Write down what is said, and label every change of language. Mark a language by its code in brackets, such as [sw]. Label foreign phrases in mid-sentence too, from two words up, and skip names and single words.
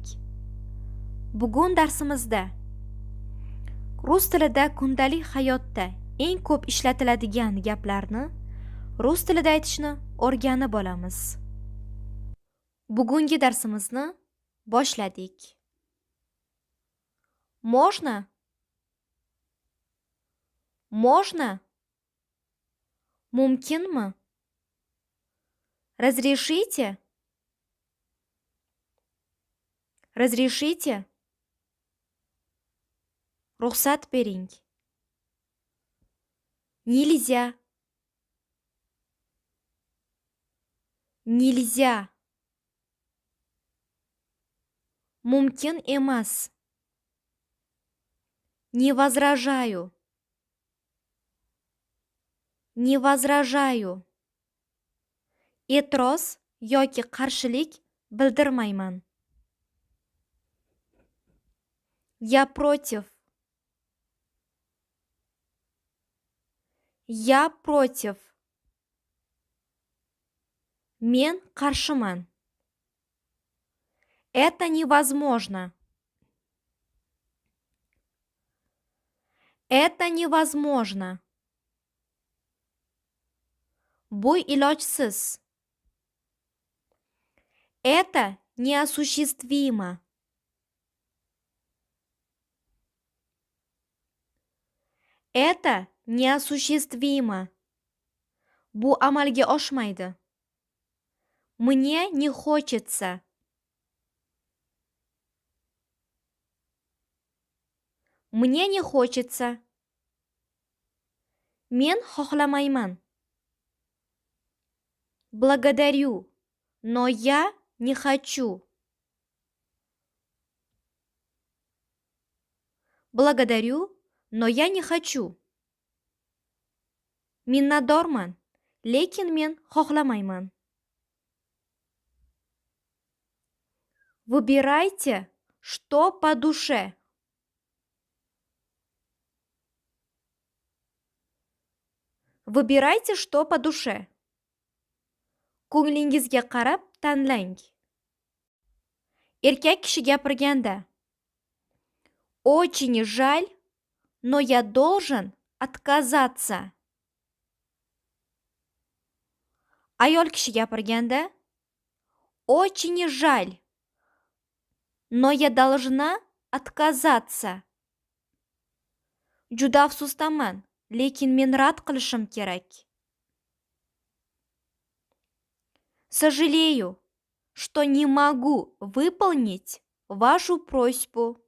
[uz] Bugun darsimizda rus tilida kundalik hayotda eng ko'p ishlatiladigan gaplarni rus tilida aytishni o'rganib olamiz. Bugungi darsimizni boshladik. [ru] Можно? Можно? [uz] Mumkinmi? Разрешите? [ru] Разрешите? [uz] Ruxsat bering. [ru] Нельзя. Нельзя. [uz] Mumkin emas. [ru] Не возражаю. Не возражаю. [uz] E'tiroz yoki qarshilik bildirmayman. [ru] Я против. Я против. [uz] Men qarshiman. [ru] Это невозможно. Это невозможно. [uz] Bu ilojsiz. [ru] Это неосуществимо. Это неосуществимо. [uz] Bu amalga oshmaydi. [ru] Мне не хочется. Мне не хочется. [uz] Men xohlamayman. [ru] Благодарю, но я не хочу. Благодарю, но я не хочу. [uz] Minnatdorman, lekin men xohlamayman. [ru] Выбирайте, что по душе. Выбирайте, что по душе. [uz] Ko'nglingizga qarab tanlang. Erkak kishi gapirganda: [ru] Очень жаль, но я должен отказаться. [uz] Ayol kishi gapirganda: [ru] Очень жаль, но я должна отказаться. [uz] Juda afsusdaman, lekin men rad qilishim kerak. [ru] Сожалею, что не могу выполнить вашу просьбу.